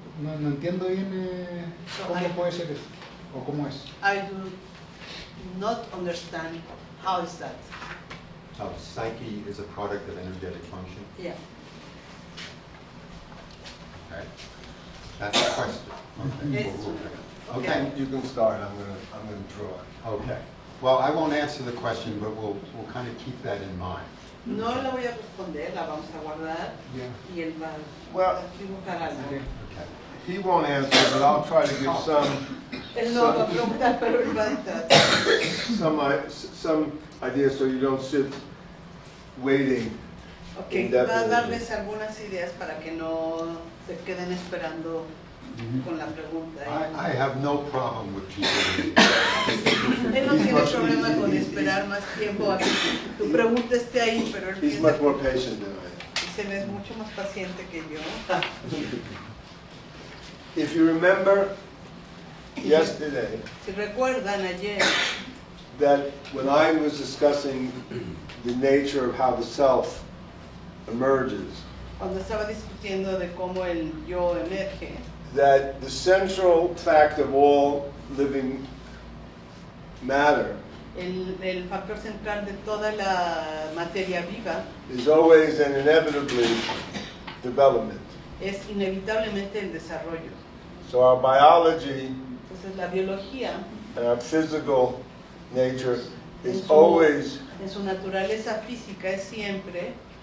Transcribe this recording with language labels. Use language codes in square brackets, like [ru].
[es] No entiendo bien cómo puede ser eso, o cómo es. [en] I do not understand how is that. So psyche is a product of energetic function. Yeah. Okay. That's the question. Okay. Yes. Okay. You can start. I'm gonna draw. Okay. Well, I won't answer the question, but we'll kind of keep that in mind. [es] No la voy a responder, la vamos a guardar y él va a dibujar algo. [en] Okay. He won't answer, but I'll try to give [es] Él no va a preguntar, pero él va a entrar. [en] some ideas so you don't sit waiting. [es] Okay, va a darles algunas ideas para que no se queden esperando con la pregunta. [en] I have no problem with people. [es] Él no tiene problema con esperar más tiempo a que tu pregunta esté ahí, pero él [en] He's much more patient than I [es] dice, él es mucho más paciente que yo. [en] If you remember yesterday, [es] Si recuerdan ayer, [en] that when I was discussing the nature of how the self emerges, [es] Cuando estaba discutiendo de cómo el yo emerge, [en] that the central fact of all living matter [es] el factor central de toda la materia viva [en] is always and inevitably development. [es] es inevitablemente el desarrollo. [en] So our biology [es] Entonces la biología [en] and our physical nature [es] en [en] is [es] su, [en] always [es] en su naturaleza física es siempre